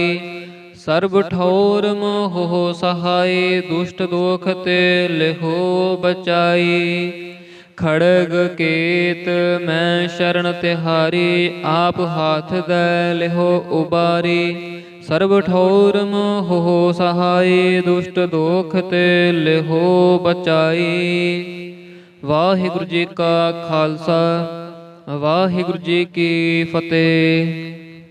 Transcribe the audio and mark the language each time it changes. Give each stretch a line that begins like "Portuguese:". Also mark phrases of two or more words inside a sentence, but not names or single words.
Braj: सर्ब ठौर मोह सहाय, दुष्ट दोख ते लिहो बचाई। खड़ग केत मैं शरण तिहारी, आप हाथ दे लिहो उबारी। सर्ब ठौर मोह सहाय, दुष्ट दोख ते लिहो बचाई।
Punjabi: ਵਾਹਿਗੁਰੂ ਜੀ ਕਾ ਖ਼ਾਲਸਾ, ਵਾਹਿਗੁਰੂ ਜੀ ਕੀ ਫ਼ਤਿਹ।